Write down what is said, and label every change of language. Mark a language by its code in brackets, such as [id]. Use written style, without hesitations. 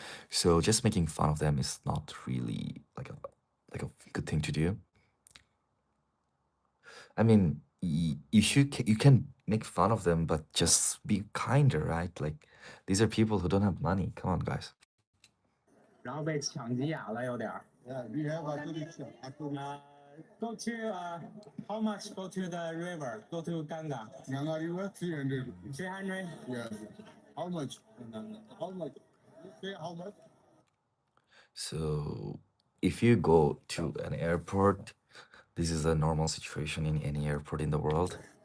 [en] So just making fun of them is not really like a good thing to do. I mean, you can make fun of them, but just be kinder, right? Like these are people who don't have money. Come on, guys. [zh] 然后被抢急眼了，有点儿。 [en] Yeah, we have a good picture. Go to how much go to the river? Go to Ganga. Ganga River, 300. 300. Yes. How much? How much? You say how much? So if you go to an airport, this is a normal situation in any airport in the world.